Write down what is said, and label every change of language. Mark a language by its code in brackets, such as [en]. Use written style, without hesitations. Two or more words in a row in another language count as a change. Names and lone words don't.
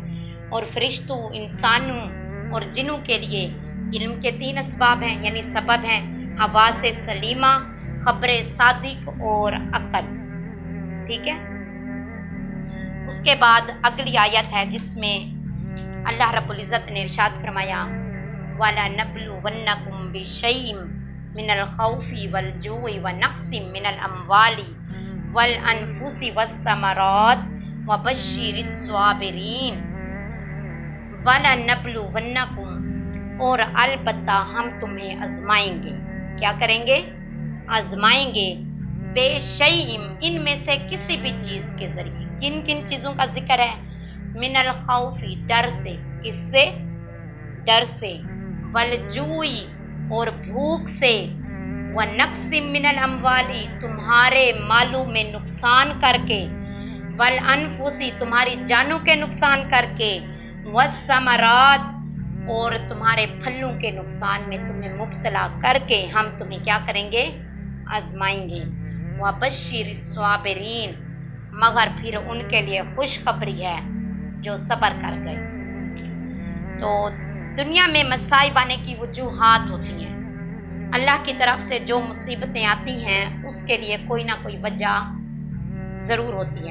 [hi] और फरिश्तों, इंसानों और जिन्नों के लिए इल्म के 3 असबाब हैं, यानी सबब हैं, हवासे सलीमा, खबर सादिक और अक्ल। ठीक है? उसके बाद अगली आयत है जिसमें अल्लाह रब्बुल इज़्ज़त ने इरशाद फरमाया [ar] ولنبلونكم بشيء من الخوف والجوع ونقص من الأموال والأنفس والثمرات وبشر الصابرين. ولنبلونكم, [hi] और अलबत्ता हम तुम्हें आजमाएंगे। क्या करेंगे? आजमाएंगे। बेशैइन, इनमें से किसी भी चीज़ के ज़रिए। किन किन चीज़ों का जिक्र है? [ar] من الخوف, [hi] डर से। किससे? डर से। [ar] والجوع, [hi] और भूख से। [ar] و نقص من الأموال, [hi] तुम्हारे मालों में नुकसान करके। [ar] والأنفس, [hi] तुम्हारी जानों के नुकसान करके। वस्समरात, और तुम्हारे फलों के नुकसान में तुम्हें मुब्तला करके हम तुम्हें क्या करेंगे? आजमाएंगे। [ar] و بشر الصابرين, [hi] मगर फिर उनके लिए खुशखबरी है जो सब्र कर गए। तो दुनिया में मसाइब आने की वजूहात होती हैं। अल्लाह की तरफ से जो मुसीबतें आती हैं उसके लिए कोई ना कोई वजह ज़रूर होती है।